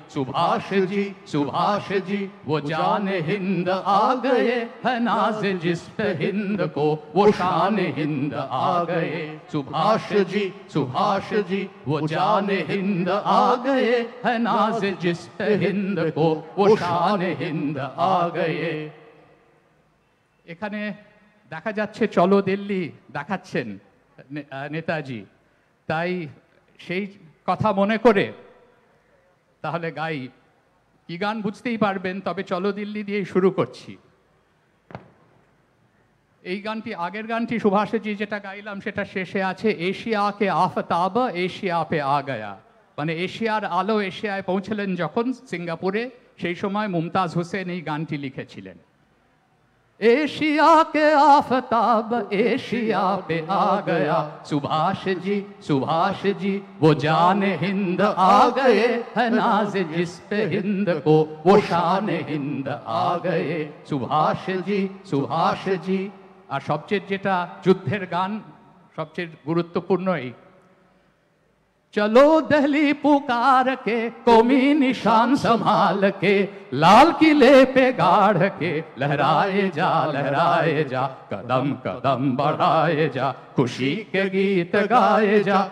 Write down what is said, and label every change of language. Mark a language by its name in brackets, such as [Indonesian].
[Hindi] सुभाष जी वो जान हिंद आ गए, है नाज जिस पे हिंद को वो शान हिंद आ गए। सुभाष जी वो जान हिंद आ गए, है नाज जिस पे हिंद को वो शान हिंद आ गए। [Bangla] এখানে দেখা যাচ্ছে চলো দিল্লি দেখাচ্ছেন নেতাজি, তাই সেই কথা মনে করে তাহলে গাই। কি গান বুঝতেই পারবেন, তবে চলো দিল্লি দিয়েই শুরু করছি। এই গানটি, আগের গানটি সুভাষজি যেটা গাইলাম সেটা শেষে আছে [Hindi] Asia K Aftab Asia pay a Gaya, [Bangla] মানে এশিয়ার আলো এশিয়ায় পৌঁছলেন যখন সিঙ্গাপুরে, সেই সময় মুমতাজ হোসেন এই গানটি লিখেছিলেন। [Hindi] एशिया के आफताब एशिया पे आ गया, सुभाष जी वो जान हिंद आ गए, है नाज जिस पे हिंद को वो शान हिंद आ गए। सुभाष जी। [Bangla] আর সবচেয়ে যেটা যুদ্ধের গান, সবচেয়ে গুরুত্বপূর্ণ এই [Hindi] चलो दिल्ली पुकार के कौमी निशान संभाल के, लाल किले पे गाड़ के लहराए जा, कदम कदम बढ़ाए जा, खुशी के गीत गाए जा।